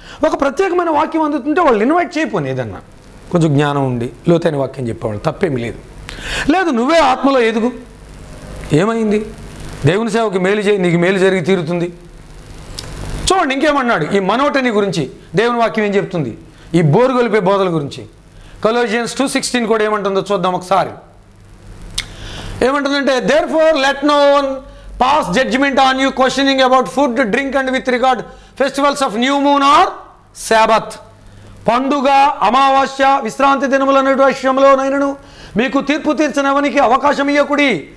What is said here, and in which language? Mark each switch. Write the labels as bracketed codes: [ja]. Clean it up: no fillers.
[te] ఒక ప్రత్యేకమైన వాక్యం అందుతుంటే వాళ్ళు ఇన్వైట్ చేయపోను. ఏదన్నా కొంచెం జ్ఞానం ఉండి లోతైన వాక్యం చెప్పేవాళ్ళు తప్పేమీ లేదు. నువ్వే ఆత్మలో ఎదుగు. ఏమైంది? దేవుని సేవకి మేలు చేయి, నీకు మేలు జరిగి తీరుతుంది. చూడండి ఇంకేమన్నాడు ఈ మనోటని గురించి దేవుని వాక్యం ఏం చెప్తుంది, ఈ బోరుగొలిపే బోధల గురించి. కొలోసియన్స్ 2:16 కూడా ఏమంటుందో చూద్దాం ఒకసారి. ఏమంటుందంటే, [en] therefore let no one pass judgment on you questioning about food, drink and with regard festivals of new moon or Sabbath. [te] పండుగ, అమావాస్య, విశ్రాంతి దినముల విషయంలోనైనను మీకు తీర్పు తీర్చనవనికి అవకాశం ఇయ్యకుడి.